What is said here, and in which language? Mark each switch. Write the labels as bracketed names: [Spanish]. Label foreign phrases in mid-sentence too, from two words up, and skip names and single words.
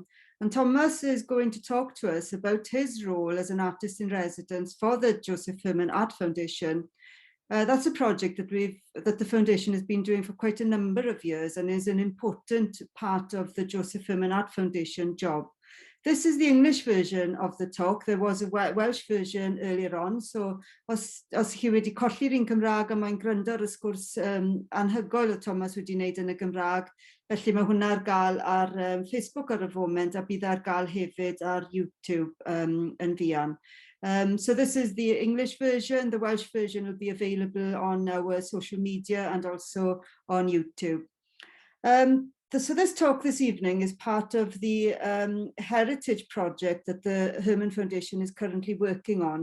[English] And Tomos is going to talk to us about his role as an artist in residence for the Josef Herman Art Foundation. That's a project that the foundation has been doing for quite a number of years and is an important part of the Josef Herman Art Foundation job. This is the English version of the talk. There was a Welsh version earlier on, so [Welsh] os chi wedi colli'r un Cymraeg a mae'n gwrando ar y sgwrs anhygoel o Tomos wedi wneud yn y Gymraeg, felly mae hwnna ar gael ar Facebook ar y foment a bydd ar gael hefyd ar YouTube yn fuan. [English] So this is the English version. The Welsh version will be available on our social media and also on YouTube. So this talk this evening is part of the heritage project that the Herman Foundation is currently working on.